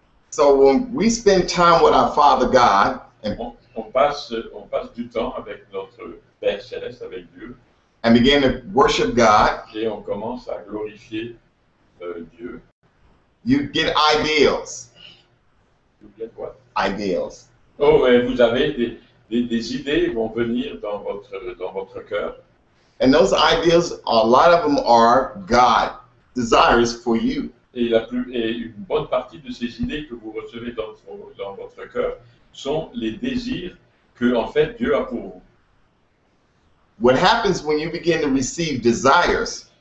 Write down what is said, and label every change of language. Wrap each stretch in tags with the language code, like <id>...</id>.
<en>So when we spend time with our Father God,</en> <fr>On passe du temps avec notre Père Céleste, avec Dieu,</fr> <en>and begin to worship God,</en> <fr>et on commence à glorifier Dieu.</fr> <en>you get ideals.</en> <fr>Vous dites quoi?</fr> <en>Ideals.</en> <fr>Oh, et vous avez des idées vont venir dans votre cœur.</fr> <en>And those ideals, a lot of them are God desires for you.</en> <fr>Et une bonne partie de ces idées que vous recevez dans votre cœur sont les désirs que en fait Dieu a pour vous.</fr> <en>What happens when you begin to receive desires,</en>